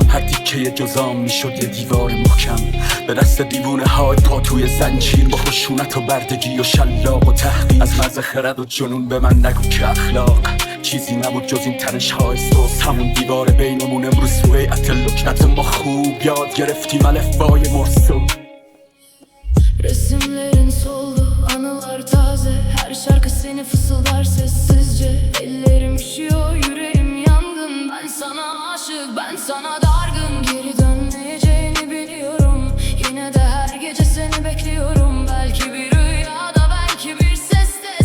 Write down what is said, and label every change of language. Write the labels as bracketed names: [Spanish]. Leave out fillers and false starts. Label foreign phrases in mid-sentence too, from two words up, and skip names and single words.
[Persian] هر تیکه جزام میشد یه دیوار محکم به دست دیوونه های پا توی زنجیر، با خشونت و بردگی و شلاق و تحقیر. از مرز خرد و جنون به من نگو که اخلاق چیزی نبود جز این تنش های سوز. همون دیوار بینمون امروز تو هیئت لکنت ما خوب یاد گرفتیم الفبای مرسوم. [Turkish] Resimlerin soldu, anılar taze. Her şarkı seni fısıldar sessizce. Ellerim üşüyor, yüreğim yangın. Ben sana aşık, ben sana dargın. Geri dönmeyeceğini biliyorum. Yine de her gece seni bekliyorum. Belki bir rüyada, belki bir seste.